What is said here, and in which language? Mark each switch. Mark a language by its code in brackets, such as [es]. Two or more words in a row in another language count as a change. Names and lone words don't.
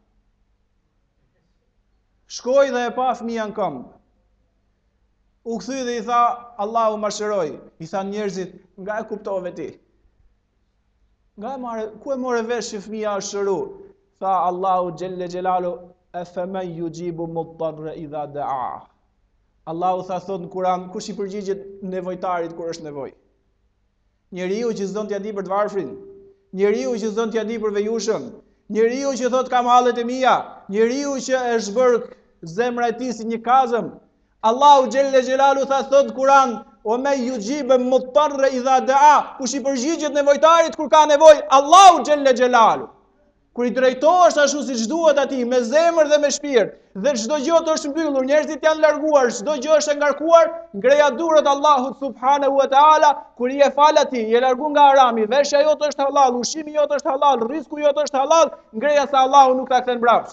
[sq] Shkoi dhe e pa fëmia në këmbë. U kthy dhe i tha Allahu ma shëroj. I tha njerëzit, nga e kuptove ti? Ku e more vesh që fëmia është shëru? [ar] Tha Allahu جل جلاله أمن يجيب المضطر إذا دعا. [sq] Allahu thot në Kur'an, kush i përgjigjet nevojtarit kur është nevojë? Njeriu që s'don t'ia di për të varfrin, njeriu që s'don t'ia di për vejushën, njeriu që thot kam hallet e mia, njeriu që është bërë zemra e tij si një kazëm. Allahu [ar] جل جلاله [sq] thot në Kur'an, o me [ar] يجيب المضطر إذا دعا, [sq] kush i përgjigjet nevojtarit kur ka nevojë? Allahu [ar] جل جلاله. [sq] Kur i drejtohesh ashtu siç duhet atij, me zemër dhe me shpirt, dhe çdo gjë është mbyllur, njerëzit janë larguar, çdo gjë është e ngarkuar, ngreja durët Allahut [ar] سبحانه وتعالى, [sq] kur i e fal atij, je largu nga harami, veshja jote është halal, ushqimi jote është halal, rrezku jote është halal, ngreja se Allahu nuk ta kthen mbrapsht.